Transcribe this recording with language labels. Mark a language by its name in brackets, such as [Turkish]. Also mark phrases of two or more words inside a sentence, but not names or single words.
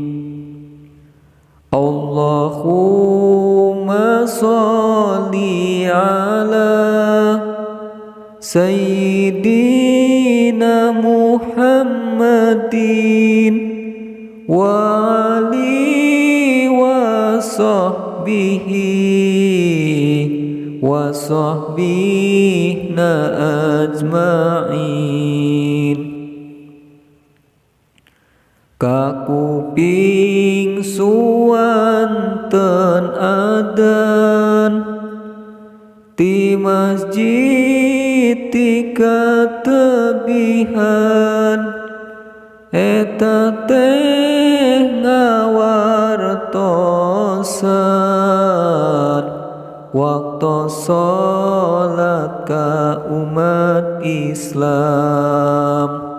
[Arabic] اللهم صل على سيدنا محمد وآله وصحبنا أجمعين. Ajma'in. [Sundanese] Kakuping suwanten adzan ti masjid ti katebihan eta teh ngawartosan waktu sholat ka umat Islam.